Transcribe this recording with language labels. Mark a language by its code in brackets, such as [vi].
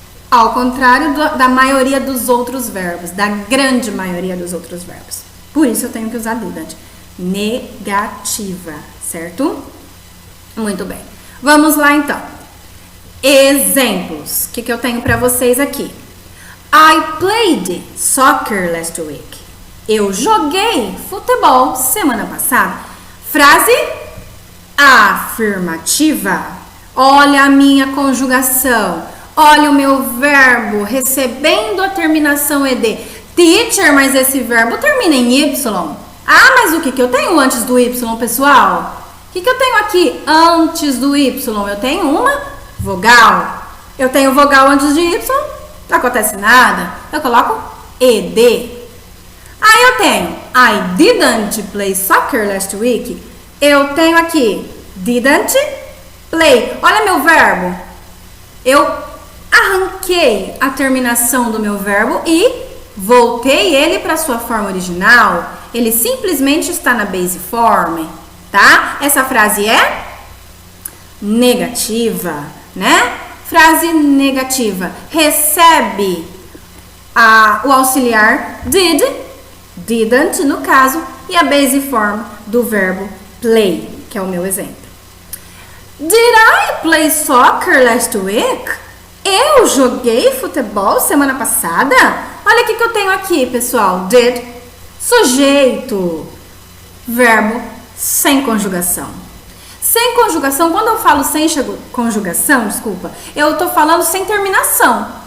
[pt] Ao contrário da maioria dos outros verbos, da grande maioria dos outros verbos. Por isso eu tenho que usar didn't. Negativa, certo? Muito bem. Vamos lá então. Exemplos. O que eu tenho para vocês aqui? [en] I played soccer last week. [pt] Eu joguei futebol semana passada. Frase afirmativa. Olha a minha conjugação. Olha o meu verbo recebendo a terminação ed. Teacher, mas esse verbo termina em Y. Ah, mas o que eu tenho antes do Y, pessoal? O que eu tenho aqui antes do Y? Eu tenho uma vogal. Eu tenho vogal antes de Y, não acontece nada. Eu coloco ED. Aí eu tenho [en] I didn't play soccer last week. [pt] Eu tenho aqui didn't play. Olha meu verbo. Eu arranquei a terminação do meu verbo e voltei ele para sua forma original. Ele simplesmente está na base form, tá? Essa frase é negativa, né? Frase negativa. Recebe o auxiliar did, didn't no caso, e a base form do verbo play, que é o meu exemplo. [en] Did I play soccer last week? [pt] Eu joguei futebol semana passada? Olha o que eu tenho aqui, pessoal. Did, sujeito, verbo sem conjugação. Sem conjugação, quando eu falo sem conjugação, desculpa, eu tô falando sem terminação.